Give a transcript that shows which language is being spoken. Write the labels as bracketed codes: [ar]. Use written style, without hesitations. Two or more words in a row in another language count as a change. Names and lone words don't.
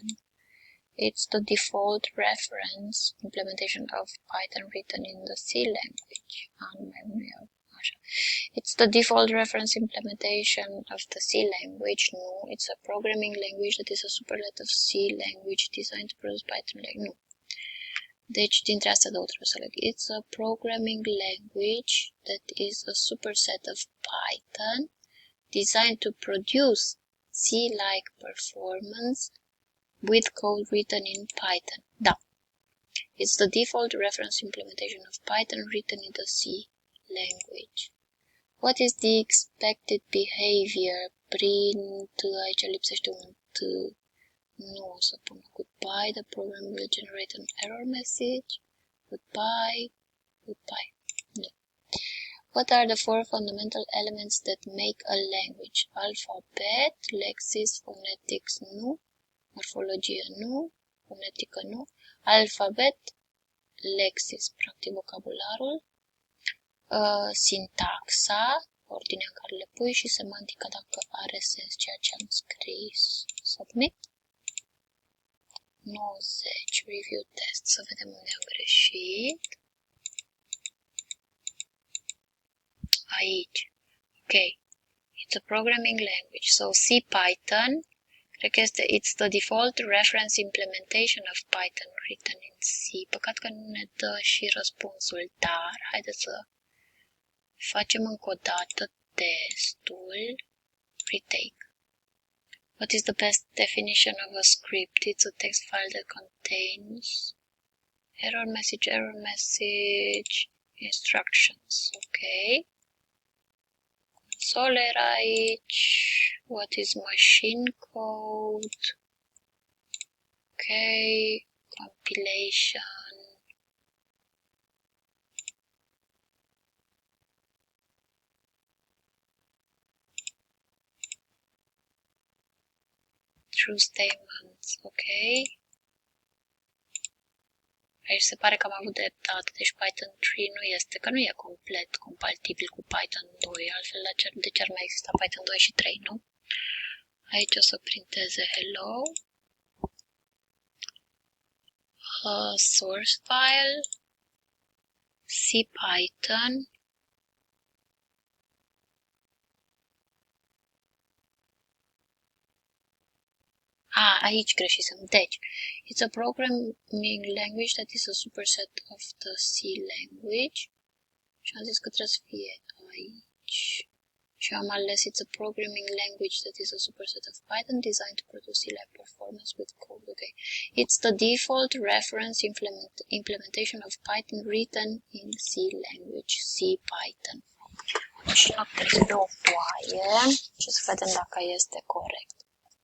[en] It's the default reference implementation of Python written in the C language. It's the default reference implementation of the C language. No, it's a programming language that is a superset of C language designed to produce Python language. No. [ro] Deci, dintre astea două trebuie să leg. [en] It's a programming language that is a superset of Python designed to produce C-like performance with code written in Python. [ro] Da. [en] It's the default reference implementation of Python written in the C language. What is the expected behavior? Print, [ro] aici lipsește un T. Nu o să pun goodbye. [en] The program will generate an error message. Goodbye. Goodbye. No. What are the four fundamental elements that make a language? Alphabet, lexis, phonetics, [ro] nu. Morfologie, nu. Fonetică, nu. Alfabet, lexis, practic vocabularul. Sintaxa, ordinea în care le pui și semantica dacă are sens ceea ce am scris. [en] Submit. 90. Review test. [ro] Să vedem unde am greșit. Aici. Ok. [en] It's a programming language. So CPython, [ro] cred că este [en] it's the default reference implementation of Python written in C. [ro] Păcat că nu ne dă și răspunsul, dar haideți să facem încă o dată testul. [en] Retake. What is the best definition of a script? It's a text file that contains error message, instructions. [ro] Okay. Console era aici. [en] What is machine code? Okay. Compilation. True statements, ok. [ro] Aici se pare că am avut dreptate, deci Python 3 nu este, că nu e complet compatibil cu Python 2, altfel de ce ar mai exista Python 2 și 3, nu? Aici o să printeze hello. [en] Source file. [ro] CPython. Aici greșisem. Deci, [en] it's a programming language that is a superset of the C language. [ro] Și am zis că trebuie să fie aici. Și am ales [en] it's a programming language that is a superset of Python designed to produce C-like performance with code. Okay. It's the default reference implementation of Python written in C language. CPython. [ro] Și notez pe o foaie și să vedem dacă este corect.